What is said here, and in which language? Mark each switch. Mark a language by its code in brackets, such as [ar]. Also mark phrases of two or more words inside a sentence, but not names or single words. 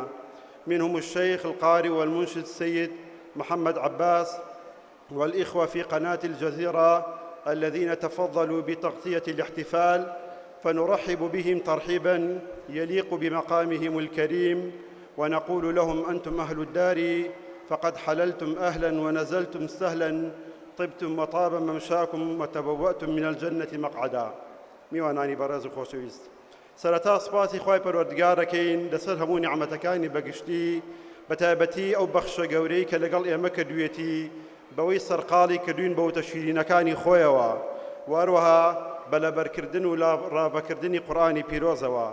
[ar] منهم الشيخ القارئ والمنشد السيد محمد عباس، والإخوة في قناة الجزيرة الذين تفضلوا بتغطية الاحتفال، فنرحب بهم ترحيبا يليق بمقامهم الكريم، ونقول لهم أنتم أهل الدار فقد حللتم أهلا ونزلتم سهلا، طبتم وطاب ممشاكم وتبوأتم من الجنة مقعدا. [ckb] میوانانی بەڕێز و خۆشەویست، سەرەتا سوپاسی خوای پەروەردگارەکەین لەسەر هەموو نیعمەتەکانی بەگشتی، بە تایبەتی ئەو بەخشە گەورەی کە لەگەڵ ئێمە کردوویەتی بەوەی سەرقاڵی کردوین بە وتە شیرینەکانی خۆیەوە، وەروەها بە لەبەرکردن و ڕابەکردنی قورئانی پیرۆزەوە.